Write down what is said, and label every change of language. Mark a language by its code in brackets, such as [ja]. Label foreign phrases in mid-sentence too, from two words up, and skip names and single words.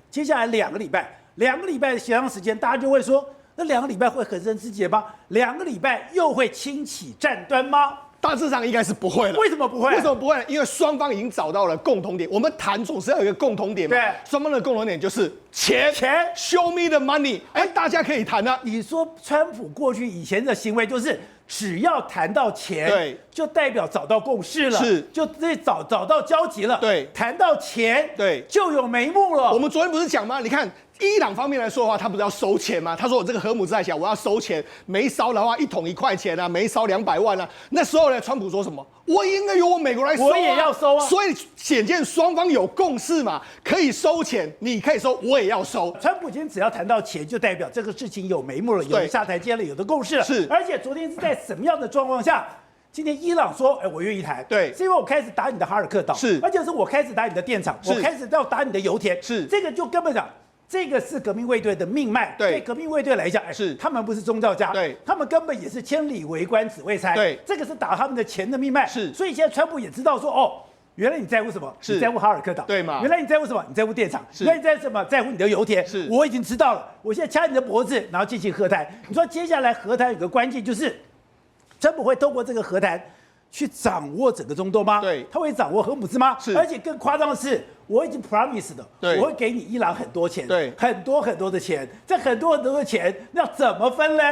[zh] 接下來2個禮拜的協商時間，大家就會說，那2個禮拜會橫生枝節嗎？2個禮拜又會輕啟戰端嗎？大致上應該是不會了。為什麼不會？為什麼不會？因為雙方已經找到了共同點。我們談總是要有一個共同點嘛。對，雙方的共同點就是錢 ， [en] Show me the money。 [zh] 大家可以談啊。你說川普過去以前的行為就是只要談到錢，對，就代表找到共識了，是，就找到交集了。對，談到錢，對，就有眉目了。我們昨天不是講嗎？你看。伊朗方面來說的話，他不是要收錢嗎？他說我這個荷姆茲海峽我要收錢，每燒的話1桶1塊錢啊，每燒200萬啊。那時候呢，川普說什麼？我應該由我美國來收啊，我也要收啊。所以顯見雙方有共識嘛，可以收錢，你可以收，我也要收。川普今天只要談到錢，就代表這個事情有眉目了，有的下台階了，有的共識了。是，而且昨天是在什麼樣的狀況下？今天伊朗說，我願意談，對，是因為我開始打你的哈爾克島，是，而且是我開始打你的電廠，我開始要打你的油田，是，這個就根本講。這個是革命衛隊的命脈，對革命衛隊來講，是他們不是宗教家，對，他們根本也是千里為官只為財，對，這個是打他們的錢的命脈，是，所以現在川普也知道說，原來你在乎什麼？你在乎哈爾克島，對嘛？原來你在乎什麼？你在乎電廠，原來你在乎什麼？在乎你的油田，是，我已經知道了，我現在掐你的脖子，然後進行和談。你說接下來和談有個關鍵就是，川普會透過這個和談去掌握整個中東嗎？對，他會掌握荷姆茲嗎？是，而且更誇張的是。我已經 promise 的，我會給你伊朗很多錢，對，很多的錢，這很多的錢要怎麼分呢？